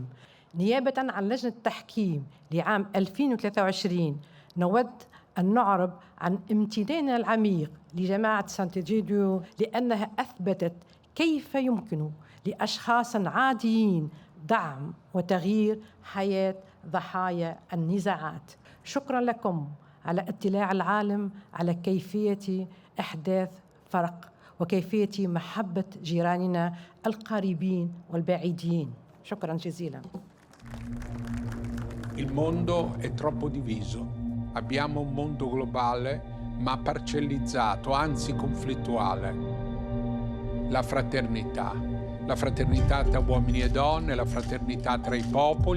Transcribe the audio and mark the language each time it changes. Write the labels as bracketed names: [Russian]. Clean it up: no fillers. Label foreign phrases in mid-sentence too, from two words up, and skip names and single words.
[Arabic] نيابة عن لجنة التحكيم لعام 2023 نود أن نعرب عن امتناننا العميق لجماعة سانت'Egidio لأنها أثبتت كيف يمكن لأشخاص عاديين دعم وتغيير حياة ضحايا النزاعات. شكرا لكم على اطلاع العالم على كيفية إحداث فرق وكيفية محبة جيراننا القريبين والبعيدين. شكرا جزيلا. [Italian] Il mondo è troppo diviso. Abbiamo un mondo globale ma parcellizzato, anzi conflittuale. La fraternità tra uomini e donne, la fraternità tra i popoli.